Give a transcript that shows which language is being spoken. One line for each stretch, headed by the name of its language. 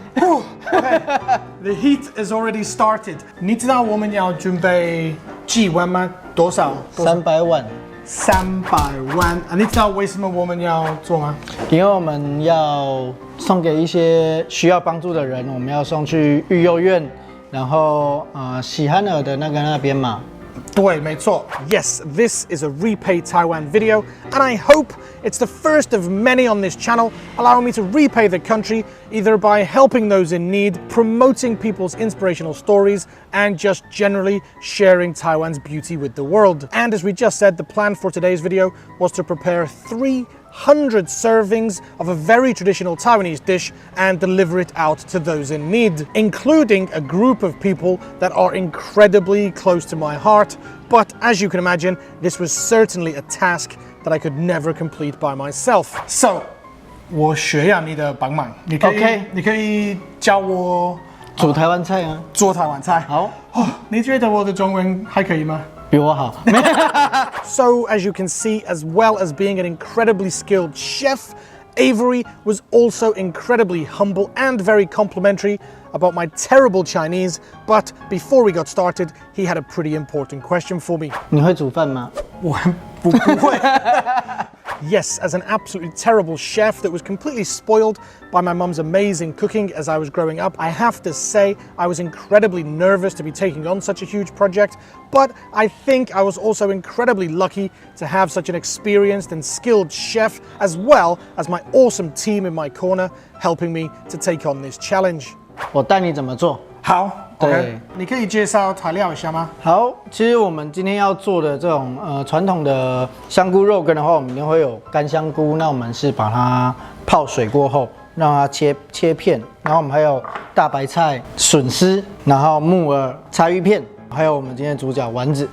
English: Okay, the heat is already started.
Chinese: 你知道我们要准备几碗吗？多少？300碗。 300万啊！你知道为什么我们要做吗？因为我们要送给一些需要帮助的人，我们要送去育幼院，然后喜憨儿的那边嘛。对，没错。
English: Yes, this is a Repay Taiwan video, and I hope it's the first of many on this channel, allowing me to repay the country either by helping those in need, promoting people's inspirational stories, and just generally sharing Taiwan's beauty with the world. And as we just said, the plan for today's video was to prepare 300 servings of a very traditional Taiwanese dish and deliver it out to those in need, including a group of people that are incredibly close to my heart. But as you can imagine, this was certainly a task that I could never complete by myself.
Chinese: So, 我学要你的帮忙，你可以教我煮台湾菜啊，做台湾菜。好，你觉得我的中文还可以吗？比我好。
English: So, as you can see, as well as being an incredibly skilled chef, Avery was also incredibly humble and very complimentary about my terrible Chinese. But before we got started, he had a pretty important question for me.
Chinese: 你会煮饭吗？我不会。
English: Yes, as an absolutely terrible chef that was completely spoiled by my mum's amazing cooking as I was growing up, I have to say I was incredibly nervous to be taking on such a huge project, but I think I was also incredibly lucky to have such an experienced and skilled chef, as well as my awesome team in my corner helping me to take on this challenge.
Chinese: 我带你怎么做。好，对，你可以介绍材料一下吗？好，其实我们今天要做的这种传统的香菇肉羹的话，我们一定会有干香菇，那我们是把它泡水过后，让它切片，然后我们还有大白菜、笋丝，然后木耳、柴鱼片，还有我们今天的主角丸子。